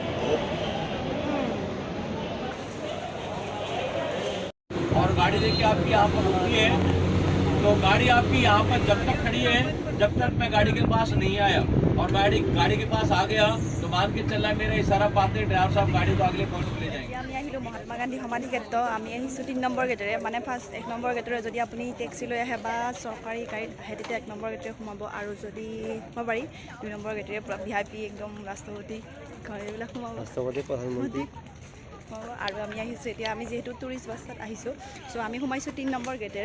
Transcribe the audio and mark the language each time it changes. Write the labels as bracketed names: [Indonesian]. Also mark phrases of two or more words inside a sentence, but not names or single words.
[Hindi] और गाड़ी लेके आपकी यहाँ पर रुकी है, तो गाड़ी आपकी यहाँ पर जब तक खड़ी है जब तक मैं गाड़ी के पास नहीं आया, और गाड़ी के पास आ गया तो मान के चलना मेरा इशारा पाते ड्राइवर साहब गाड़ी को अगले पॉइंट पे ले जाएंगे। [Assamese] আমি আহিলোঁ মহাত্মা গান্ধী সমাধি ক্ষেত্ৰ। আমি আহিছোঁ 3 নম্বৰ গেটেৰে, মানে ফাৰ্ষ্ট 1 নম্বৰ গেটেৰে যদি আপুনি টেক্সি লৈ আহে বা চৰকাৰী গাড়ীত আহে তেতিয়া 1 নম্বৰ গেটেৰে সোমাব, আৰু যদি সোমাব পাৰি 2 নম্বৰ গেটেৰে পুৰা VIP একদম ৰাষ্ট্ৰপতি এইবিলাক সোমাব, ৰাষ্ট্ৰপতি প্ৰধানমন্ত্ৰী। আৰু আমি আহিছোঁ এতিয়া, আমি যিহেতু টুৰিষ্ট বাছত আহিছোঁ, চ' আমি সোমাইছোঁ 3 নম্বৰ গেটেৰে।